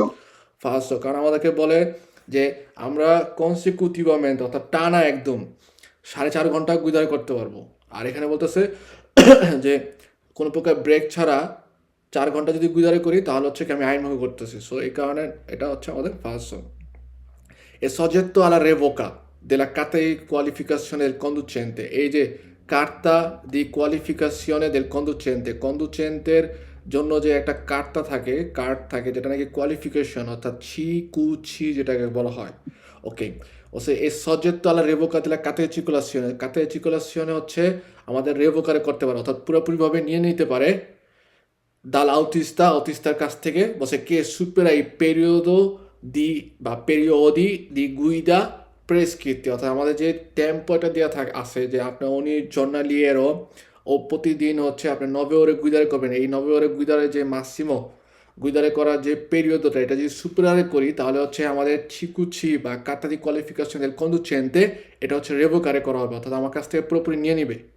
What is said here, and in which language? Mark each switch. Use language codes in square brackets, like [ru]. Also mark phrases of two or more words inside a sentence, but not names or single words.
[bn] ফার্স্ট, কারণ আমাদেরকে বলে যে আমরা কনসিকিউটিভমেন্ট অর্থাৎ টানা একদম 4.5 ঘন্টা গুইদার করতে পারবো, আর এখানে বলতেছে যে কোনো প্রকার ব্রেক ছাড়া 4 ঘন্টা যদি গুইদারে করি তাহলে হচ্ছে কি আমি আইন ভঙ্গ করতেছি। সো এই কারণে এটা হচ্ছে আমাদের ফার্স্ট। [it] è soggetto alla revoca della carta di qualificazione del conducente, [bn] এই যে [it] carta di qualificazione del conducente, [bn] কন্ডুচেন্টের জন্য যে একটা কার্ড থাকে যেটা নাকি কোয়ালিফিকেশন অর্থাৎ ছি যেটাকে বলা হয়। [it] ওকে, o se è soggetto alla revoca della carta di circolazione, carta di circolazione [bn] হচ্ছে আমাদের রেভোকারে করতে পারে অর্থাৎ পুরোপুরিভাবে নিয়ে নিতে পারে অটিস্টার কাছ থেকে, বসে কে [it] supera il periodo di [bn] বা [it] periodi di guida prescritti, [bn] অর্থাৎ আমাদের যে টেম্পোটা দেওয়া আছে যে আপনার উনি জর্নালিয়েরও ও প্রতিদিন হচ্ছে আপনি [it] 9 ore guidare [bn] করবেন, এই [it] 9 ore guidare [bn] যে মাসিমো গুইদারে করার যে পেরিয়ডটা, এটা যদি সুপারে করি তাহলে হচ্ছে আমাদের ছিকুছি বা কাটাদি কোয়ালিফিকেশন এর কন্ডুচেন্তে এটা হচ্ছে রেভোকারে করা হবে, অর্থাৎ আমার কাছ থেকে পুরোপুরি নিয়ে নিবে।